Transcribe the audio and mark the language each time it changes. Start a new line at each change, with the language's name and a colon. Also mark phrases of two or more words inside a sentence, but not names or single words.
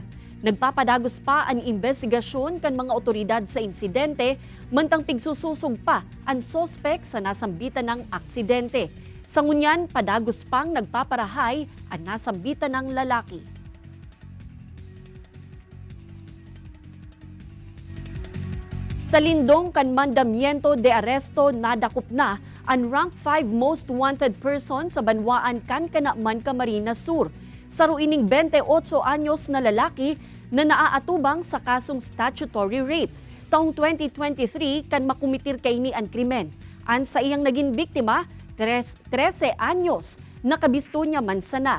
Bikol: Nagpapadagos pa ang investigasyon kan mga otoridad sa insidente, mantang pigsususog pa ang sospek sa nasambitan ng aksidente. Sa ngunyan, padagos pang nagpaparahay ang nasambitan ng lalaki. Sa lindong kan
Spanish: mandamiento de aresto
Bikol: nadakop na ang rank 5
English: most wanted person
Bikol: sa Banwaan kan Kanaman, Camarines Sur. Saruining 28 anyos na lalaki na naaatubang sa kasong
English: statutory rape.
Bikol: Taong 2023 kan makumitir kaini ang krimen. An sa iyang naging biktima, 13 anyos, nakabisto niya man sana.